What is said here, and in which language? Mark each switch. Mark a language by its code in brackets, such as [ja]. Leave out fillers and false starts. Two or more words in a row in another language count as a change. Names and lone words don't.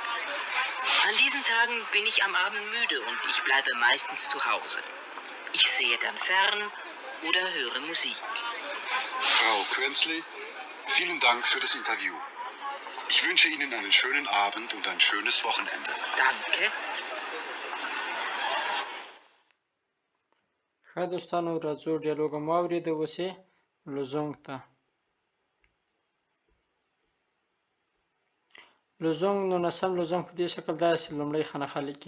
[de] An diesen Tagen bin ich am Abend müde und ich bleibe meistens zu Hause. Ich sehe dann fern oder höre Musik. Frau Kjönzli, vielen Dank für das Interview. Ich wünsche Ihnen einen schönen Abend und ein schönes Wochenende. Danke. [ps] ښه دوستانو راځو ډیالوګ مو واورېده. اوس یې لوزونګ ته. لوزونګ 19م لوزونګ په دې شکل ده چې لومړی خانقه لیکي.